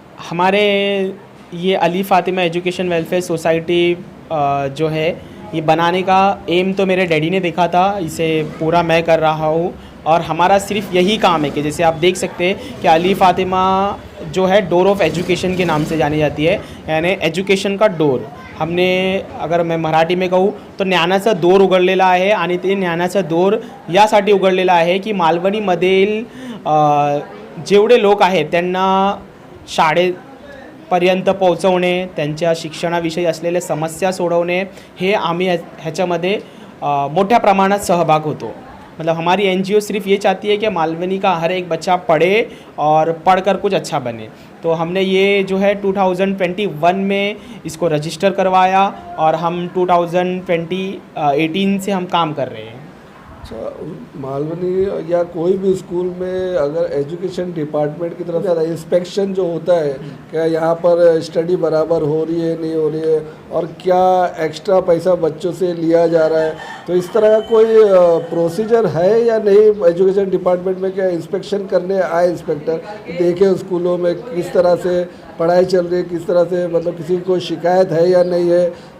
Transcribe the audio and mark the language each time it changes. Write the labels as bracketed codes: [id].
[hi] हमारे ये Ali Fatima education welfare society जो है, ये बनाने का एम तो मेरे डैडी ने देखा था, इसे पूरा मैं कर रहा हूँ। और हमारा सिर्फ यही काम है कि जैसे आप देख सकते हैं कि अली फातिमा जो है डोर ऑफ एजुकेशन के नाम से जानी जाती है, यानी एजुकेशन का डोर। हमने, अगर मैं मराठी में कहूँ तो, [mr] ज्ञानाचा दोर उघडलेला आहे आणि ते ज्ञानाचा दोर यासाठी उघडलेला आहे की मालवणीमधील जेवढे लोक आहेत त्यांना शाळेपर्यंत पोहोचवणे, त्यांच्या शिक्षणाविषयी असलेल्या समस्या सोडवणे, हे आम्ही ह्याच्यामध्ये मोठ्या प्रमाणात सहभाग होतो। [hi] मतलब हमारी NGO सिर्फ ये चाहती है कि मालवनी का हर एक बच्चा पढ़े और पढ़कर कुछ अच्छा बने। तो हमने ये जो है 2021 में इसको रजिस्टर करवाया और हम 2018 से हम काम कर रहे हैं। अच्छा, मालवनी या कोई भी स्कूल में अगर एजुकेशन डिपार्टमेंट की तरफ से इंस्पेक्शन जो होता है, क्या यहाँ पर स्टडी बराबर हो रही है, नहीं हो रही है, और क्या एक्स्ट्रा पैसा बच्चों से लिया जा रहा है, तो इस तरह का कोई प्रोसीजर है या नहीं एजुकेशन डिपार्टमेंट में? क्या इंस्पेक्शन करने आए इंस्पेक्टर, देखे स्कूलों में किस तरह से पढ़ाई चल रही है, किस तरह से, मतलब किसी को कोई शिकायत है या नहीं है?